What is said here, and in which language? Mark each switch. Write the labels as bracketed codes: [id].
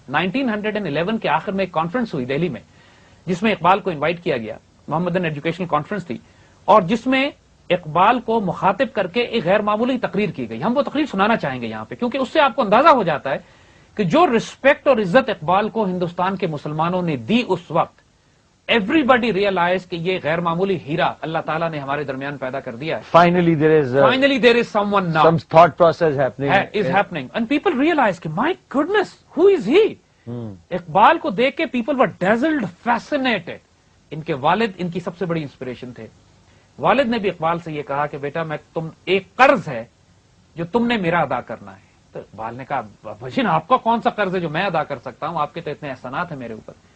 [ur] 1911 کے آخر میں ایک کانفرنس ہوئی دہلی میں جس میں اقبال کو انوائٹ کیا گیا, محمدن ایجوکیشنل کانفرنس تھی, اور جس میں اقبال کو مخاطب کر کے ایک غیر معمولی تقریر کی گئی. ہم وہ تقریر سنانا چاہیں گے یہاں پہ, کیونکہ اس سے آپ کو اندازہ ہو جاتا ہے کہ جو رسپیکٹ اور عزت اقبال کو ہندوستان کے مسلمانوں نے دی اس وقت, [en] everybody realize [ur] کہ یہ غیر معمولی ہیرا اللہ تعالیٰ نے ہمارے درمیان پیدا کر دیا ہے. [en] finally there is someone now, some thought process happening, and people realize کہ my goodness, who is he? [ur] Iqbal کو دیکھ کے [en] people were dazzled, fascinated. [ur] ان کے والد ان کی سب سے بڑی انسپریشن تھے. والد نے بھی اقبال سے یہ کہا کہ بیٹا میں تم ایک قرض ہے جو تم نے میرا ادا کرنا ہے. تو اقبال نے کہا بھجن آپ کا کون سا قرض ہے جو میں ادا کر سکتا ہوں, آپ کے تو اتنے احسانات ہیں میرے اوپر.